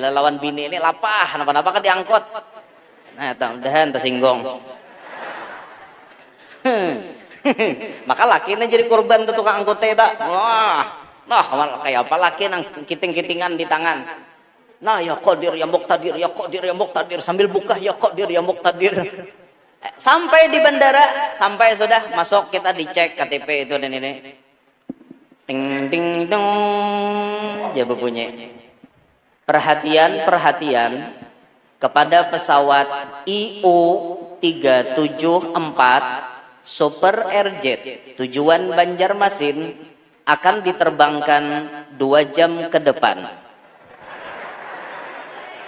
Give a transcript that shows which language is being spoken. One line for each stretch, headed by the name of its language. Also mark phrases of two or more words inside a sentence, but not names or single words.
Banjar: Bila lawan bini ini lapah, napa-napa kan diangkut. Nah, mudahan tersinggung. Maka laki ini jadi korban tuh tukang angkutnya tak. Wah, kayak apa laki nang kiting-kitingan di tangan. Nah,
Arabic: ya Qadir ya Muqtadir, ya Qadir ya Muqtadir
Indonesian: sambil buka
Arabic: ya Qadir ya Muqtadir.
Indonesian: Sampai di bandara, sampai sudah masuk kita dicek KTP itu dan ini. Ting ding dong, dia berbunyi. Perhatian kepada pesawat IU 374 Super Airjet tujuan Banjarmasin akan diterbangkan 2 jam ke depan.